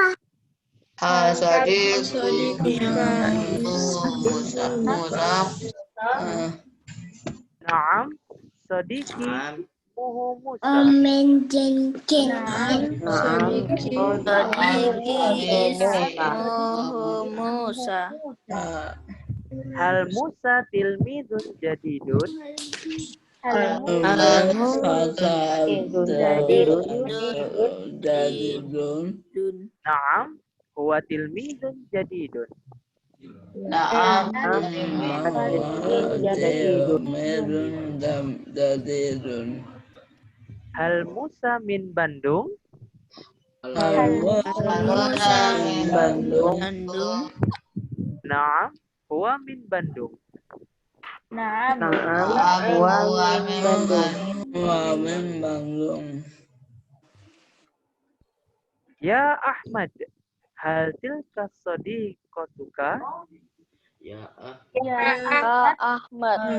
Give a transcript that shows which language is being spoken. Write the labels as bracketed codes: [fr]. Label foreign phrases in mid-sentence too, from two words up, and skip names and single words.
[ar] Naam. صديقي اسمه موسى. Musa. هل موسى تلميذ جديد. Naam. هو تلميذ جديد. هل موسى من باندونغ. Naam. هو من باندونغ. يا أحمد. هل تلك صديقتك. Ahmad.